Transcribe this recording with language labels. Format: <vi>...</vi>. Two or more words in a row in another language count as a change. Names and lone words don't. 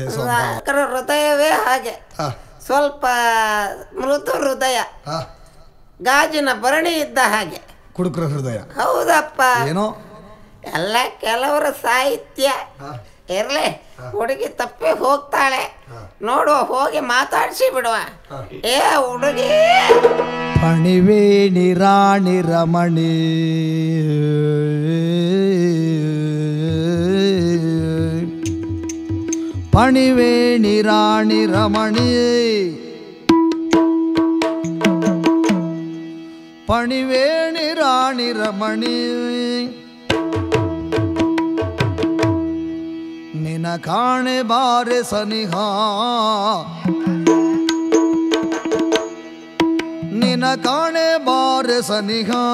<kn>ಹೃದಯವೇ ಹಾಗೆ, ಸ್ವಲ್ಪ ಮೃದು ಹೃದಯ, ಗಾಜಿನ ಭರಣಿ ಇದ್ದ ಹಾಗೆ. ಕುಡುಕರ ಹೃದಯ. ಹೌದಪ್ಪ. ಏನೋ ಎಲ್ಲ ಕೆಲವರ ಸಾಹಿತ್ಯ ಇರ್ಲಿ. ಹುಡುಗಿ ತಪ್ಪಿ ಹೋಗ್ತಾಳೆ, ನೋಡುವ, ಹೋಗಿ ಮಾತಾಡಿಸಿ ಬಿಡುವ. ಏ ಹುಡುಗಿ, ಪಣಿವೇಣಿ ರಾಣಿ ರಮಣಿ ಪಣಿವೇಣಿ ರಾಣಿ ರಮಣಿ ಪಣಿವೇಣಿ ರಾಣಿ ರಮಣಿ ನಿನ ಕಾಣೆ ಬಾರೆ ಸನಿಹ ನಿನ ಕಾಣೆ ಬಾರೆ ಸನಿಹ</kn>